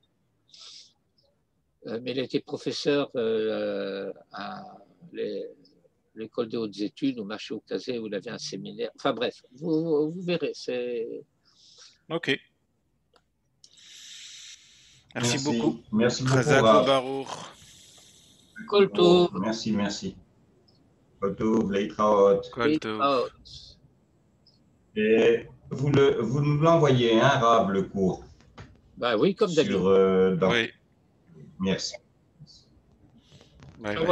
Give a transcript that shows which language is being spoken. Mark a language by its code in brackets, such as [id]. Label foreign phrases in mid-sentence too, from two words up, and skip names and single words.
[fr] Mais il a été professeur à l'école des hautes études, au Macho Kazé, où il avait un séminaire. Enfin bref, vous verrez. Ok. Merci beaucoup. Merci beaucoup. [he] חזק ברוך. כל טוב. [fr] Merci. [he] כל טוב, להתראות. כל טוב. [fr] Et vous nous l'envoyez, hein, Rav, le cours. Bah oui, comme d'habitude. Oui. Merci. Bye bye.